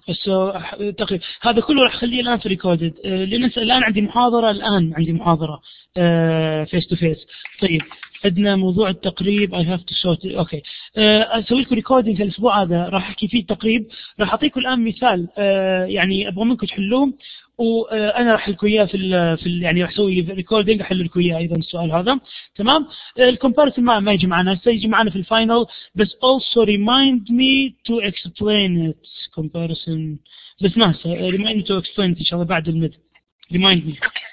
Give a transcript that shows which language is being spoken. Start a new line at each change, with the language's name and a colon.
Arabic: So هذا كله راح أخليه الآن في recorded. لأن الآن عندي محاضرة face to face. طيب عندنا موضوع التقريب
English: I have to sort it.
Arabic: أوكي أسوي لكم recording الأسبوع هذا راح أحكي فيه التقريب. راح أعطيكم الآن مثال يعني أبغى منكم تحلوه، وانا راح لكم اياه في يعني راح اسوي ريكوردينج احل لكم اياه ايضا السؤال هذا. تمام. الكومباريسون ما يجي معنا، يجي معنا في الفاينل بس
English: also remind me to explain it comparison
Arabic: بس ما
English: remind me to explain it
Arabic: ان شاء الله بعد المد
English: remind me.